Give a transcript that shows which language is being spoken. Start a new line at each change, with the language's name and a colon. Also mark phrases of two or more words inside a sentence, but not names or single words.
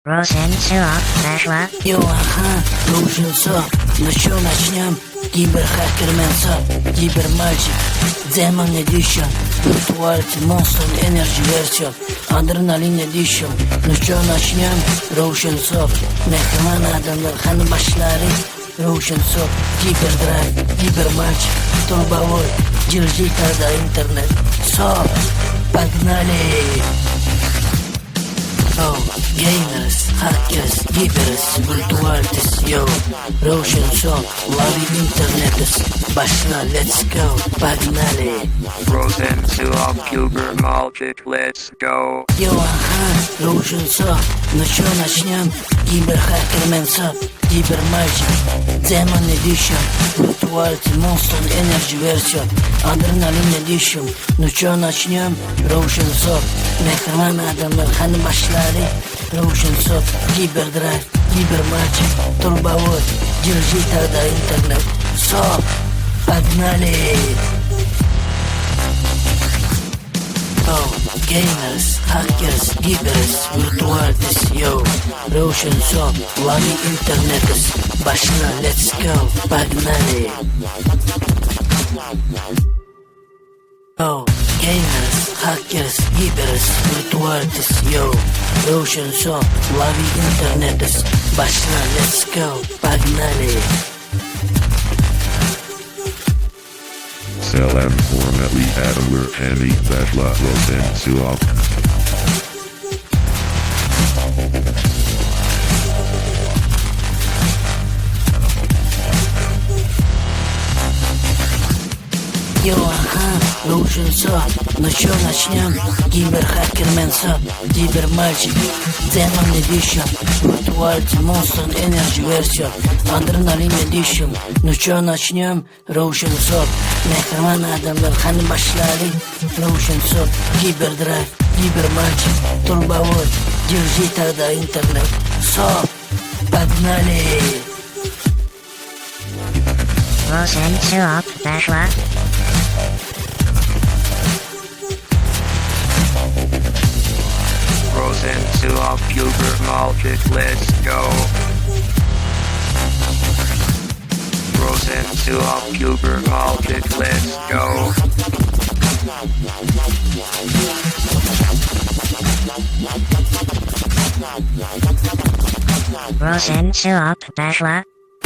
Russian: Росенцов нашла. Нужен сок. Ну чё начнем? Киберхакермен сок. Кибермальчик.
English: Demon Edition. Virtuality Monster Energy Version. Adrenalin Edition.
Russian: Ну чё начнем? Roshan Soft.
Turkmen: Mehriman adamlar hani başları.
Russian: Roshan Soft. Кибердрайв. Кибермальчик. Турбовой. Держи тогда интернет. Софт. Погнали!
English: Oh, gamers, hackers, givers, virtualities, yo.
Russian: Roshan Soft, лови интернетес. Başla,
English: let's go,
Russian: погнали. Росенцов, Кибермальчик,
English: let's go.
Russian: Roshan Soft, ну чё начнем? Киберхакермен Soft, Кибермальчик,
English: Demon Edition, Virtuality Monster Energy Version, Adrenalin Edition.
Russian: Ну чё начнем? Roshan Soft,
Turkmen: Mehriman adamlar hani başları.
Russian: Roshan Soft, Кибердрайв, Кибермальчик, Турбовой. Держи тогда интернет. Софт, погнали!
English: Oh, gamers, hackers, givers, virtualities, yo.
Russian: Roshan Soft, лови интернетес. Başla,
English: let's go, погнали! Oh, gamers, hackers, givers, virtualities, yo.
Russian: Roshan Soft, лови интернетес. Başla,
English: let's go,
Russian: погнали!
Turkmen: Selam hormatli adamlar hani başla Rosенцов.
Russian: Roshan Soft, ну чё начнем? Киберхакермен Soft, Кибермальчик,
English: Demon Edition, Virtuality Monster Energy Version, Adrenalin Edition.
Russian: Ну чё начнем? Roshan Soft,
Turkmen: Mehriman adamlar hani başları.
Russian: Roshan Soft, Кибердрайв, Кибермальчик, Турбовой. Держи тогда интернет. Soft, погнали! Росенцов нашла. Росенцов, Кибермальчик, let's go. Росенцов, Кибермальчик, let's go. Росенцов нашла.